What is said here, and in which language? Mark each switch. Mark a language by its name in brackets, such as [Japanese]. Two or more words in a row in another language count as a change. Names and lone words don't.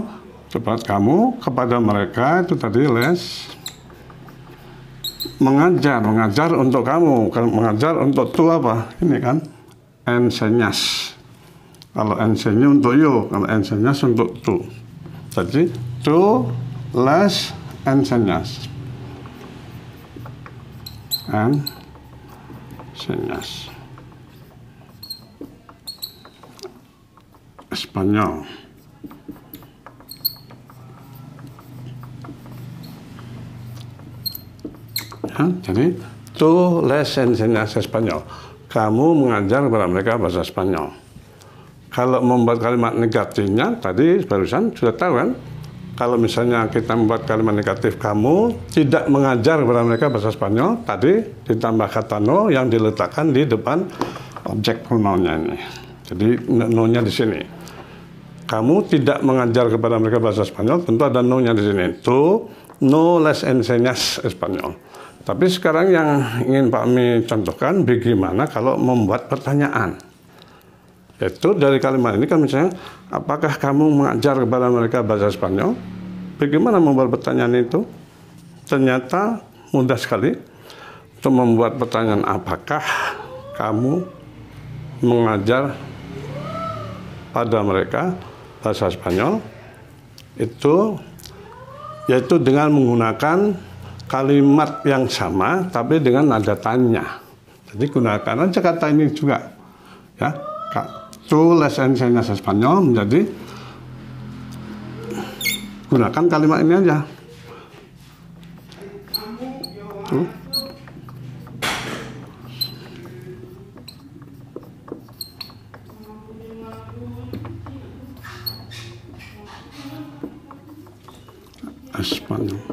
[Indonesian] Cepat kamu kepada mereka itu tadi les. Mengajar untuk kamu, mengajar untuk tu apa? Ini kan enseñas. Kalau enseño untuk yo, kalau enseñas untuk tu. [Spanish] Jadi tu les enseñas. Enseñas. Spanyol. [Indonesian] Ya, jadi [Spanish] tu les enseñas Spanyol. [Indonesian] Kamu mengajar kepada mereka bahasa Spanyol. Kalau membuat kalimat negatifnya tadi barusan sudah tahu kan? Kalau misalnya kita membuat kalimat negatif, kamu tidak mengajar kepada mereka bahasa Spanyol, tadi ditambah kata no yang diletakkan di depan objek pronounnya ini. Jadi no-nya di sini. Kamu tidak mengajar kepada mereka bahasa Spanyol, tentu ada no-nya di sini. [Spanish] Tu no les enseñas Espanyol. [Indonesian] Tapi sekarang yang ingin Pak Mi contohkan, bagaimana kalau membuat pertanyaan. Yaitu dari kalimat ini kan misalnya, apakah kamu mengajar kepada mereka bahasa Spanyol? Bagaimana membuat pertanyaan itu? Ternyata mudah sekali untuk membuat pertanyaan, apakah kamu mengajar pada mereka bahasa Spanyol? Itu yaitu dengan menggunakan kalimat yang sama tapi dengan nada tanya. Jadi gunakan aja kata ini juga ya. [Spanish] Tu les enseñas Espanyol [Indonesian] menjadi gunakan kalimat ini aja. [Spanish] Tu Espanyol.